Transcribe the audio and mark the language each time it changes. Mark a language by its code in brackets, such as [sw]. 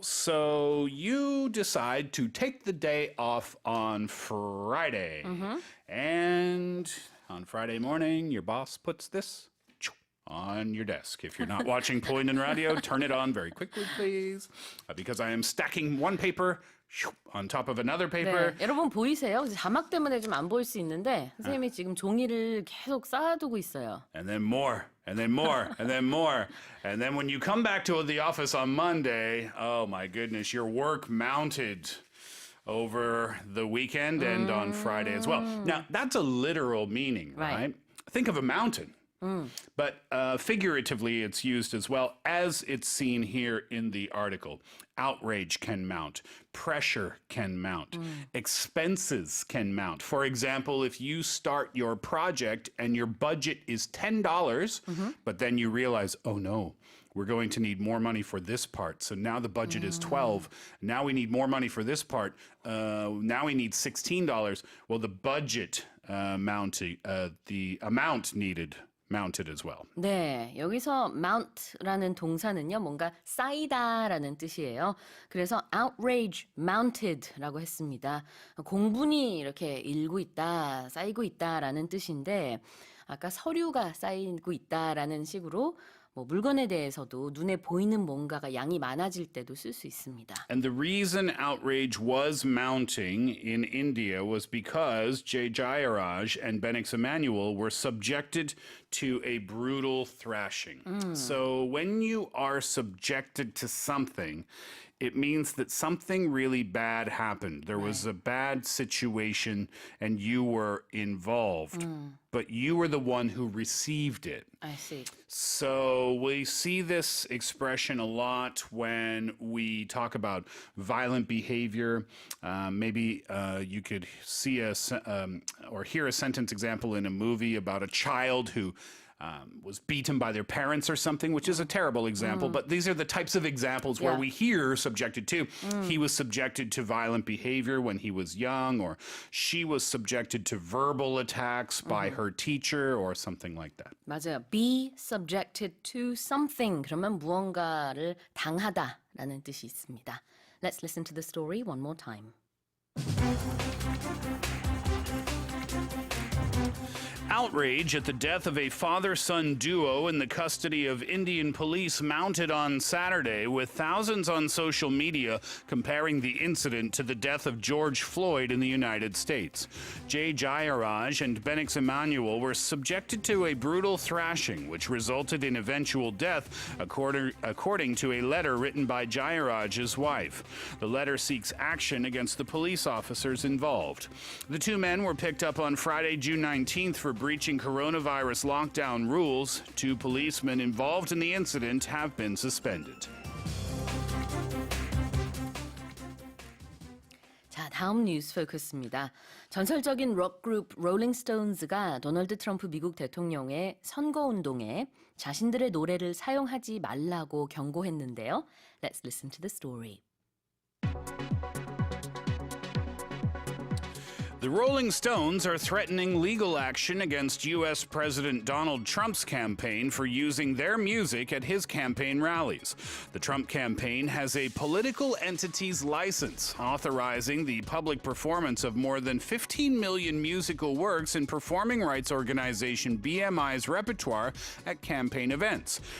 [en] So you decide to take the day off on Friday, and on Friday morning, your boss puts this on your desk. If you're not watching Poland Radio, turn it on very quickly, please, because I am stacking one paper on top of another paper. [ko] 네, 여러분 보이세요? 자막 때문에 좀 안 보일 수 있는데 선생님이 지금 종이를 계속 쌓아두고 있어요. [en] And then more, and then more, and then more. And then when you come back to the office on Monday, oh my goodness, your work mounted over the weekend and on Friday as well. Now, that's a literal meaning, right? Think of a mountain. But figuratively, it's used as well, as it's seen here in the article. Outrage can mount. Pressure can mount. Expenses can mount. For example, if you start your project and your budget is $10, but then you realize, oh no, we're going to need more money for this part. So now the budget is $12. Now we need more money for this part. Now we need $16. Well, the budget the amount needed mounted as well. [ko] 네, 여기서 mount라는 동사는요, 뭔가 쌓이다라는 뜻이에요. 그래서 [en] outrage mounted [ko] 라고 했습니다. 공분이 이렇게 일고 있다, 쌓이고 있다라는 뜻인데, 아까 서류가 쌓이고 있다라는 식으로 뭐 물건에 대해서도 눈에 보이는 뭔가가 양이 많아질 때도 쓸 수 있습니다. [en] And the reason outrage was mounting in India was because Jay Jayaraj and Benix Emmanuel were subjected to a brutal thrashing. So when you are subjected to something, it means that something really bad happened. There was a bad situation and you were involved, but you were the one who received it. I see. So we see this expression a lot when we talk about violent behavior. Maybe you could see or hear a sentence example in a movie about a child who was beaten by their parents or something, which is a terrible example. But these are the types of examples where we hear subjected to. He was subjected to violent behavior when he was young, or she was subjected to verbal attacks by her teacher or something like that. [ko] 맞아요. [en] Be subjected to something. [ko] 그러면 무언가를 당하다라는 뜻이 있습니다. [en] Let's listen to the story one more time. Outrage at the death of a father-son duo in the custody of Indian police mounted on Saturday, with thousands on social media comparing the incident to the death of George Floyd in the United States. Jay Jayaraj and Benix Emmanuel were subjected to a brutal thrashing, which resulted in eventual death, according to a letter written by Jayaraj's wife. The letter seeks action against the police officers involved. The two men were picked up on Friday, June 19th for breaching coronavirus lockdown rules. Two policemen involved in the incident have been suspended. [ko] 자, 다음 뉴스 포커스입니다. 전설적인 록 그룹 롤링스톤즈가 도널드 트럼프 미국 대통령의 선거운동에 자신들의 노래를 사용하지 말라고 경고했는데요. [en] Let's listen to the story. The Rolling Stones are threatening legal action against U.S. President Donald Trump's campaign for using their music at his campaign rallies. The Trump campaign has a political entities license authorizing the public performance of more than 15 million musical works in performing rights organization BMI's repertoire at campaign events.